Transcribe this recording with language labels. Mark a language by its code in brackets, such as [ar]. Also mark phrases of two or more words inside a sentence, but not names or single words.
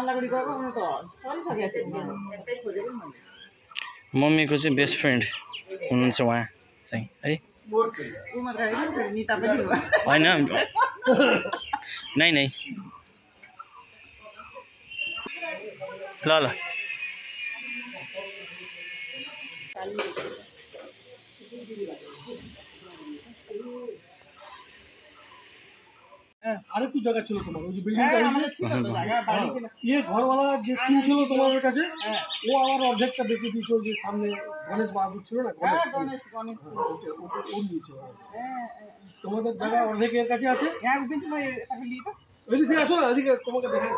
[ne] मालागुडी गएको उनी त सरिसकेको थियो। मम्मीको चाहिँ [en] best friend [ne] हुनुहुन्छ उहाँ चाहिँ है होइन नै नै ल ल [bn] আরেকটু জায়গা ছিল তোমার ওই যে বিল্ডিংটা ইয়ে ঘরওয়ালা যে কিনছিল তোমাদের কাছে ও আবার অর্ধেকটা বেঁচে দিয়েছে ওই যে সামনে গণেশ বাহাদুর ছিল না গণেশ ও নিয়েছে তোমাদের জায়গা অর্ধেকের কাছে আছে ওইদিকে আসো ওইদিকে তোমাকে দেখাই